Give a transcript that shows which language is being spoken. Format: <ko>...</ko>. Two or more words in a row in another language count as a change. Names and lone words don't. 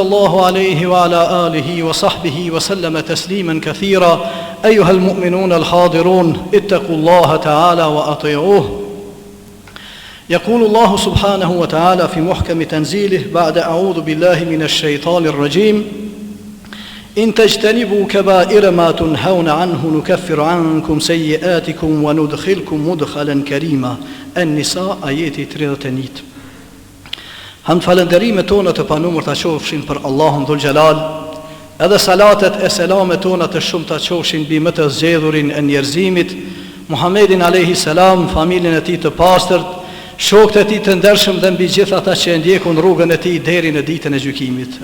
<ar>الله عليه وعلى آله وصحبه وسلم تسليما كثيرا أيها المؤمنون الحاضرون اتقوا الله تعالى وأطيعوه يقول الله سبحانه وتعالى في محكم تنزيله بعد أعوذ بالله من الشيطان الرجيم إن تجتنبوا كبائر ما تنهون عنه نكفر عنكم سيئاتكم وندخلكم مدخلا كريما النساء آية 39.</ar> <sq>Ham falënderimet tona të panumër të qofshin për Allahun</sq> <ar>ذو الجلال,</ar> <sq>edhe salatet e selamet tona të shumë të qofshin bi më të zgjedhurin e njerëzimit, Muhammedin a.s., familjen e tij të pastërt, shokët e tij të ndershëm dhe mbi gjithë ata që e ndjekun rrugën e tij deri në ditën e gjykimit.</sq>